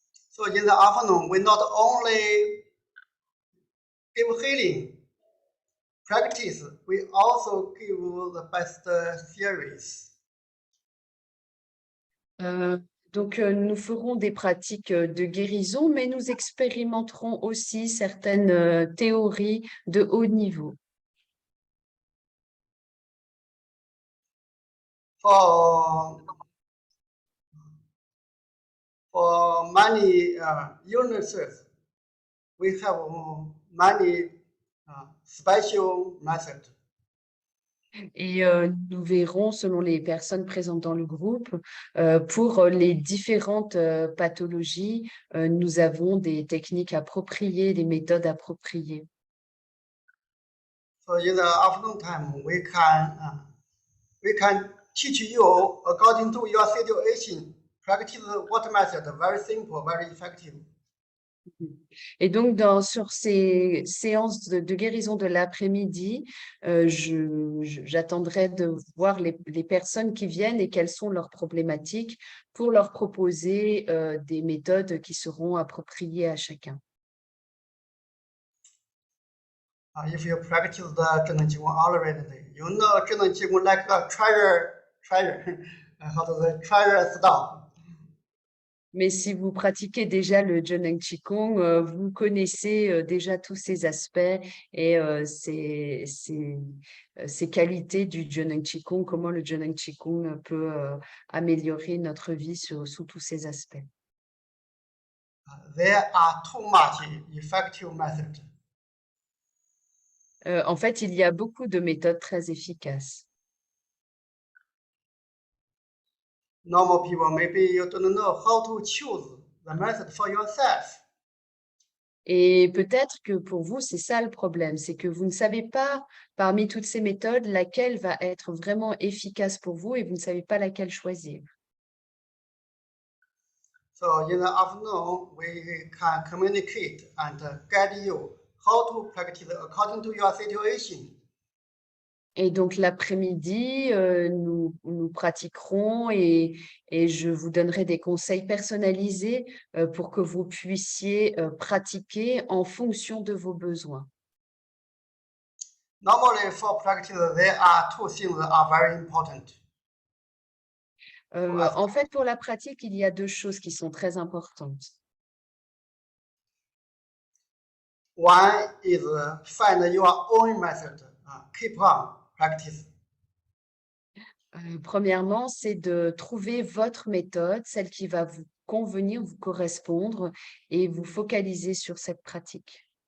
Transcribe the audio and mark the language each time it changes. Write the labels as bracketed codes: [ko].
[en] So in the afternoon, we not only give healing practice, we also give the best theories. [fr] Donc, nous ferons des pratiques de guérison, mais nous expérimenterons aussi certaines théories de haut niveau. [en] For many illnesses, we have many special methods. [fr] Et nous verrons, selon les personnes présentes dans le groupe, pour les différentes pathologies, nous avons des techniques appropriées, des méthodes appropriées. [en] So in the afternoon time, we can teach you according to your situation. Practice what method? Very simple, very effective. [fr] Et donc, sur ces séances de guérison de l'après-midi, j'attendrai de voir les personnes qui viennent et quelles sont leurs problématiques pour leur proposer des méthodes qui seront appropriées à chacun. [en] If you practice the 真能气功 already, you know 真能气功 like a treasure, how to say treasure stuff. [fr] Mais si vous pratiquez déjà le Zheneng Qigong, vous connaissez déjà tous ces aspects et ces qualités du Zheneng Qigong, comment le Zheneng Qigong peut améliorer notre vie sous tous ces aspects. [en] There are too much effective methods. [fr] En fait, il y a beaucoup de méthodes très efficaces. [en] Normal people, maybe you don't know how to choose the method for yourself. [fr] Et peut-être que pour vous, c'est ça le problème, c'est que vous ne savez pas, parmi toutes ces méthodes, laquelle va être vraiment efficace pour vous et vous ne savez pas laquelle choisir. [en] So in the afternoon, we can communicate and guide you how to practice according to your situation. [fr] Et donc l'après-midi, nous pratiquerons et je vous donnerai des conseils personnalisés pour que vous puissiez pratiquer en fonction de vos besoins. [en] Normally for practice, there are two things that are very important. [fr] En fait, pour la pratique, il y a deux choses qui sont très importantes. [en] One is find your own method, keep on practice. [fr] Premièrement, c'est de trouver votre méthode, celle qui va vous convenir, vous correspondre et vous focaliser sur cette pratique.